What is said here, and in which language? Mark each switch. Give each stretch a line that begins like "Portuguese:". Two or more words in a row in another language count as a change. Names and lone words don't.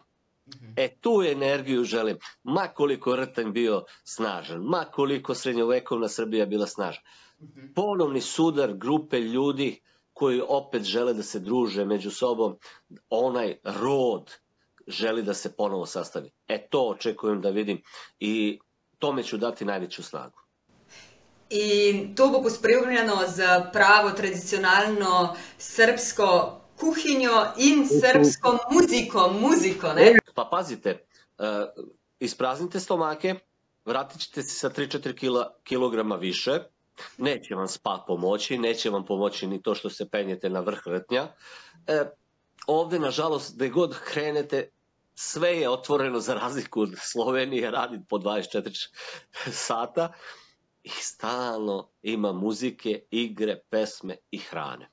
Serbian: Tu energiju želim, ma koliko Rtanj bio snažan, ma koliko srednjovekovna Srbija bila snažna. Ponovni sudar grupe ljudi koji opet žele da se druže među sobom, onaj rod želi da se ponovo sastavi. To očekujem da vidim i tome ću dati najveću snagu.
Slovenian: In to bo pospremljeno z pravo tradicionalno srpsko kuhinjo in srpsko muziko, ne?
Serbian: Pa pazite, ispraznite stomake, vratit ćete se sa 3-4 kilograma više, neće vam spa pomoći, neće vam pomoći ni to što se penjete na vrh Rtnja. Ovde, nažalost, gde god krenete, sve je otvoreno za razliku od Slovenije, radi po 24 sata i stalno ima muzike, igre, pesme i hrane.